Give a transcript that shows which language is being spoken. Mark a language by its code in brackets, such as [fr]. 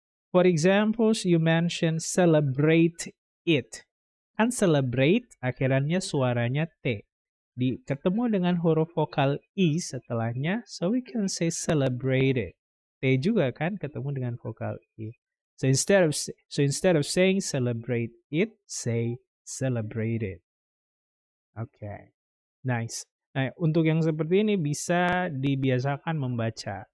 [en] For examples, you mention celebrate it. [id] Kan celebrate akhirannya suaranya T. Ketemu dengan huruf vokal I setelahnya, [en] so we can say celebrated. [id] T juga kan ketemu dengan vokal I. [en] So instead of saying celebrate it, say celebrated. Okay, nice. [id] Nah, untuk yang seperti ini bisa dibiasakan membaca.